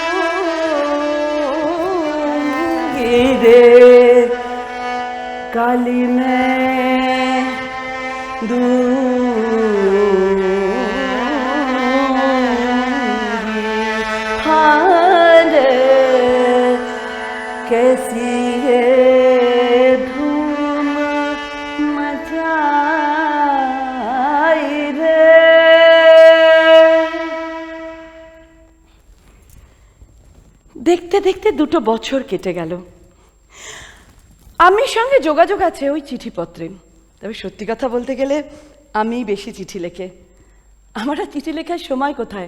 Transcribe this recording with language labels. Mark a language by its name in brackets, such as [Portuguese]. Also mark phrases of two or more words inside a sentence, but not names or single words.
[Hindi] दूंगी रे, गाली में कैसी है धूम मचाई रे। [Bangla] দেখতে দেখতে 2 বছর কেটে গেল। আম্মির সঙ্গে যোগাযোগ আছে ওই চিঠিপত্রে, তবে সত্যি কথা বলতে গেলে আমি বেশি চিঠি লেখে। আমার আর চিঠি লেখার সময় কোথায়?